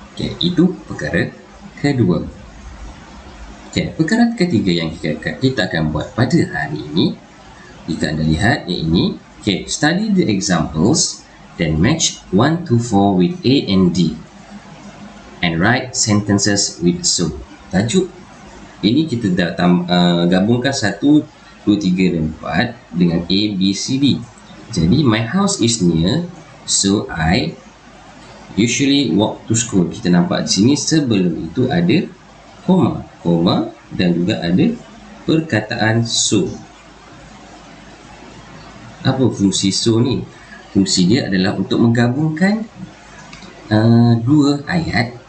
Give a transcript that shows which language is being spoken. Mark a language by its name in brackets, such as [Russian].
[Malay] Okey, itu perkara kedua. Okey, perkara ketiga yang kita akan buat pada hari ini, jika anda lihat yang ini, okey, [English] study the examples then match 1 to 4 with A and D and write sentences with so. [Malay] Tajuk ini kita dah gabungkan 1, 2, 3 dan 4 dengan A, B, C, D. [English] Jadi, my house is near, so I usually walk to school. [Malay] Kita nampak di sini sebelum itu ada koma dan juga ada perkataan so. Apa fungsi so ni? Fungsi dia adalah untuk menggabungkan dua ayat.